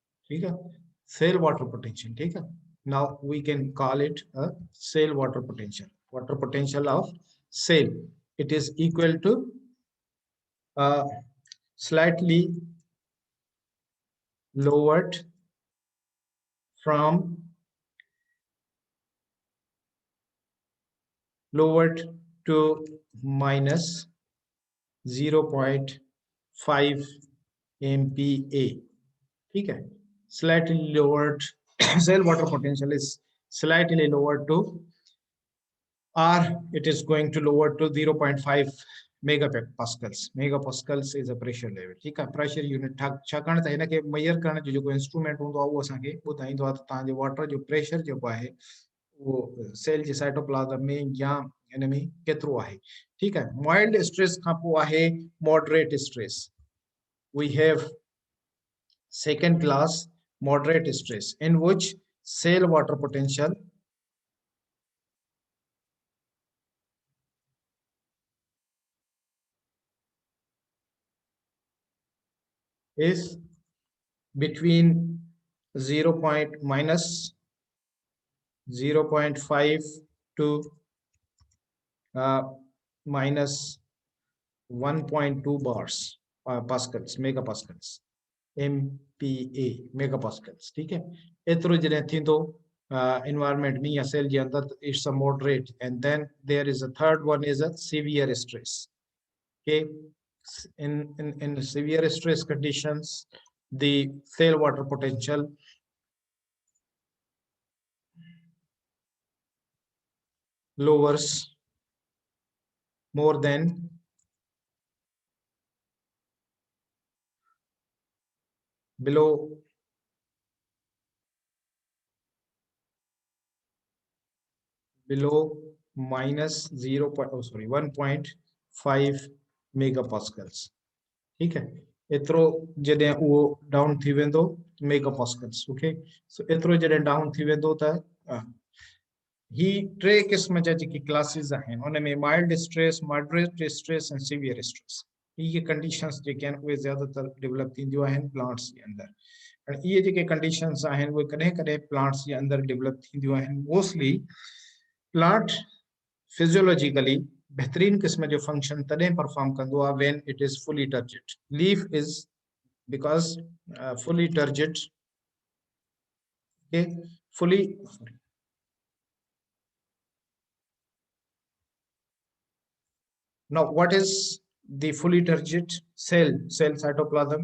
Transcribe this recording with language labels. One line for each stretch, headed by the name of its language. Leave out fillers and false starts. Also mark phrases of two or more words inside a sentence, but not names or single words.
Hindi: ठीक है,
English: cell water potential,
Hindi: ठीक है।
English: now we can call it a cell water potential of cell, it is equal to slightly lowered from lowered to minus 0.5
Hindi: MPa, ठीक है,
English: slightly lowered cell water potential is slightly lowered to R, it is going to lower to 0.5 megapascals. Megapascals is a pressure level,
Hindi: ठीक है,
English: pressure unit
Sindhi: छाकाणि त हिनखे मेजर करण जो जेको इंस्ट्रूमेंट हूंदो आहे उहो असांखे ॿुधाईंदो आहे त तव्हांजे वाटर जो प्रेशर जेको आहे उहो सेल जे साइटोप्लाज़म में या हिन में केतिरो आहे, ठीकु आहे।
English: mild stress
Sindhi: खां पोइ आहे
English: moderate stress. we have second class moderate stress in which cell water potential is between 0. minus 0.5 to minus 1.2 bars pascals megapascals MPa megapascals,
Hindi: ठीक है।
Sindhi: एतिरो जॾहिं थींदो environment में या cell जे अंदर,
English: it's a moderate, and then there is a third one is a severe stress, okay। in severe stress conditions the cell water potential lowers more than below minus 1.5 megapascals,
Hindi: ठीक है।
Sindhi: एतिरो जॾहिं उहो डाउन थी वेंदो मेगापास्कल्स, ओके। सो एतिरो जॾहिं डाउन थी वेंदो त ही टे क़िस्म जा जेके क्लासेस आहिनि उन में
English: mild stress, moderate stress
Sindhi: ऐं
English: severe stress,
Sindhi: ये कंडीशंस जेके आहिनि उहे ज़्यादातर डेवलप थींदियूं आहिनि प्लांट्स जे अंदरि। ऐं इहे जेके कंडीशंस आहिनि उहे कॾहिं कॾहिं प्लांट्स जे अंदरि डेवलप थींदियूं आहिनि।
English: mostly plant physiologically
Sindhi: बेहतरीन किस्म जो फंक्शन तॾहिं परफॉर्म कंदो आहे
English: when it is fully turgid. लीफ इज because fully turgid, okay, fully now what is the fully turgid cell cytoplasm?